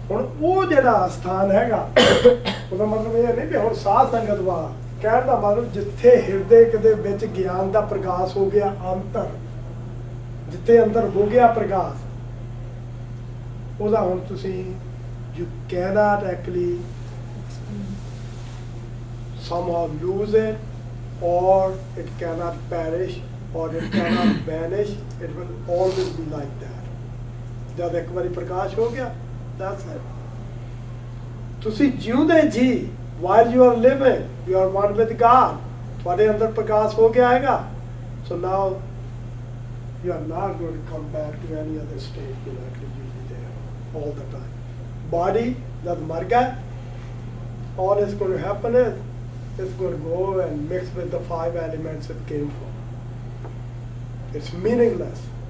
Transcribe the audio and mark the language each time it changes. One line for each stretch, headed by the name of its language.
Punjabi: ਹੁਣ ਉਹ ਜਿਹੜਾ ਸਥਾਨ ਹੈਗਾ ਉਹਦਾ ਮਤਲਬ ਇਹ ਨਹੀਂ ਕਿ ਹੁਣ ਸਾਧ ਸੰਗਤ ਵਾ, ਕਹਿਣ ਦਾ ਮਤਲਬ ਜਿੱਥੇ ਹਿਰਦੇ ਦੇ ਵਿੱਚ ਗਿਆਨ ਦਾ ਪ੍ਰਕਾਸ਼ ਹੋ ਗਿਆ, ਅੰਤਰ ਜਿੱਥੇ ਅੰਦਰ ਹੋ ਗਿਆ ਪ੍ਰਕਾਸ਼, ਉਹਦਾ ਹੁਣ ਤੁਸੀਂ
English: you cannot actually somehow lose it, or it cannot perish, or it cannot vanish. It will always be like that.
Punjabi: ਜਦ ਇੱਕ ਵਾਰੀ ਪ੍ਰਕਾਸ਼ ਹੋ ਗਿਆ,
English: that's it.
Punjabi: ਤੁਸੀਂ ਜਿਉਂਦੇ ਜੀ,
English: while you are living, you are one with God.
Punjabi: ਤੁਹਾਡੇ ਅੰਦਰ ਪ੍ਰਕਾਸ਼ ਹੋ ਗਿਆ ਹੈਗਾ,
English: so now you are not going to come back to any other state. You will be there all the time. Body
Punjabi: ਜਦ ਮਰ ਗਿਆ,
English: all is going to happen is it's going to go and mix with the 5 elements it came from. It's meaningless.